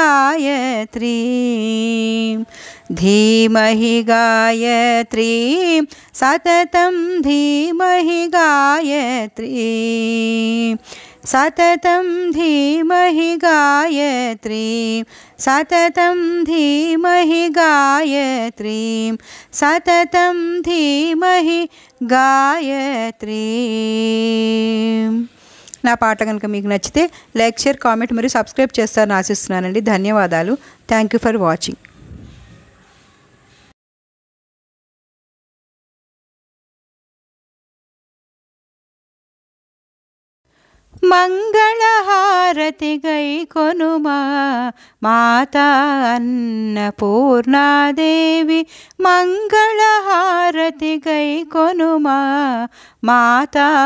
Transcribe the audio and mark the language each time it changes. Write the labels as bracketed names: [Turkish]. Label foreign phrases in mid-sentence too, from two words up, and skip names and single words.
[Sanskrit] गायत्रीं धीमहि गायत्रीं सततं धीमहि गायत्रीं सततं धीमहि गायत्रीं सततं धीमहि गायत्रीं सततं धीमहि [Telugu] गायत्रीं నా పాట కనుక మీకు నచ్చితే [English] like share comment [Telugu] మరియు సబ్స్క్రైబ్ చేస్తారని ఆశిస్తున్నానండి. ధన్యవాదాలు. [English] thank you for watching. [Telugu] మంగళహారతి గైకొనుమా మాతా అన్నపూర్ణాదేవి మంగళహారతి గైకొనుమా మాతా